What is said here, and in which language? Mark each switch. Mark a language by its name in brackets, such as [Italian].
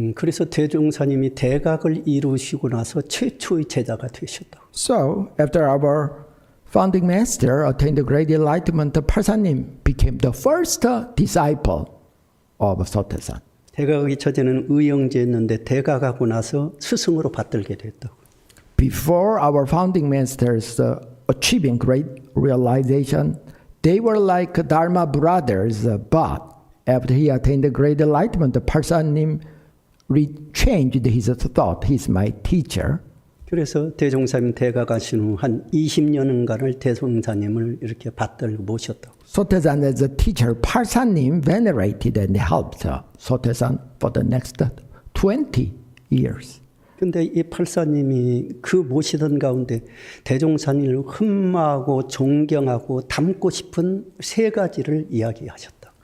[Korean] 그래서 대종사님이 대각을 이루시고 나서 최초의 제자가 되셨다. [English] So after our founding master attained the great enlightenment, Parsanim became the first disciple of Sotaesan. [Korean] 대각이 전에는 의형제였는데 대각하고 나서 스승으로 받들게 됐다고. [English] Before our founding masters achieving great realization, they were like Dharma brothers, but after he attained the great enlightenment, Parsanim changed his thought. He's my teacher. [Korean] 그래서 대종사님 대각하신 후 한 20년간을 대종사님을 이렇게 받들고 모셨다고. [English] Sotaesan as a teacher, Parsanim venerated and helped Sotaesan for the next 20 years. [Korean] 근데 이 팔사님이 그 모시던 가운데 대종사님을 흠모하고 존경하고 닮고 싶은 세 가지를 이야기하셨다.